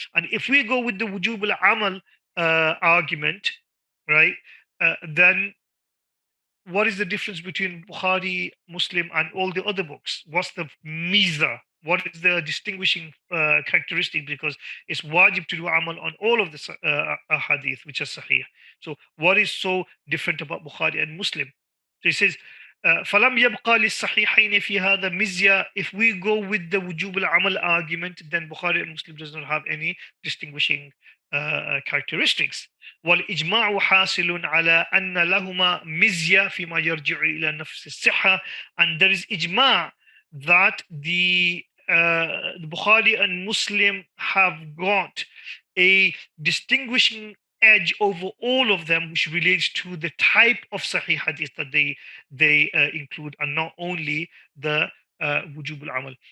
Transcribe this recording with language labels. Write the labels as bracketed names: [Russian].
[English] And if we go with the wujub al-amal argument, right, then what is the difference between Bukhari, Muslim, and all the other books? What's the miza? What is the distinguishing characteristic? Because it's wajib to do amal on all of the hadith, which is sahih. So what is so different about Bukhari and Muslim? [Arabic] So he says, فَلَمْ يَبْقَى لِلصَّحِيحَيْنِ فِي هَذَا مِزْيَا. [English] If we go with the wujub al-amal argument, then Bukhari and Muslim does not have any distinguishing characteristics. [Arabic] والإجماع حاصل على أن لهما مزية فيما يرجع إلى نفس الصحة. [English] And there is ijma' that the Bukhari and Muslim have got a distinguishing edge over all of them, which relates to the type of Sahih Hadith that they include, and not only the wujub al-amal.